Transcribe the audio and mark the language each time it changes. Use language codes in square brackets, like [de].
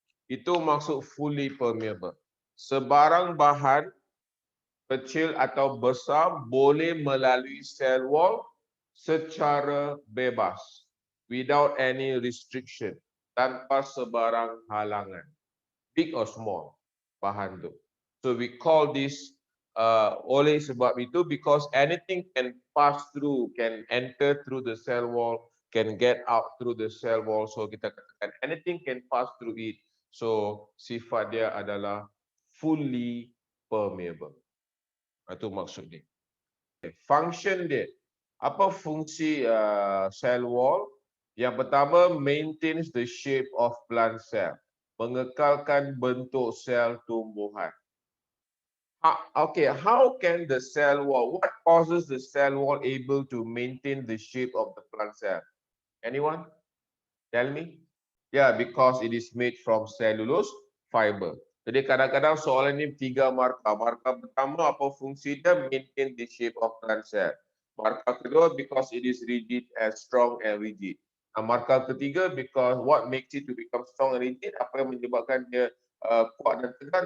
[ms] Itu maksud fully permeable. Sebarang bahan kecil atau besar boleh melalui cell wall secara bebas, [en] without any restriction, [ms] tanpa sebarang halangan, [en] big or small [ms] bahan tu. [en] So we call this [ms] oleh sebab itu [en] because anything can pass through, can enter through the cell wall, can get out through the cell wall. So [ms] kita katakan [en] anything can pass through it. [ms] So sifat dia adalah fully permeable. Itu maksud dia. Function dia. Apa fungsi cell wall? Yang pertama, [en] maintains the shape of plant cell. [ms] Mengekalkan bentuk sel tumbuhan. [en] Okay, how can the cell wall, what causes the cell wall able to maintain the shape of the plant cell? Anyone? Tell me. Yeah, because it is made from cellulose fiber. [ms] Jadi kadang-kadang soalan ini 3 markah. Markah pertama apa fungsi dia? [en] Maintain the shape of plant cell. [ms] Markah kedua [en] because it is rigid and strong and rigid. [ms] Markah ketiga [en] because what makes it to become strong and rigid? [ms] Apa yang menyebabkan dia kuat dan tegar?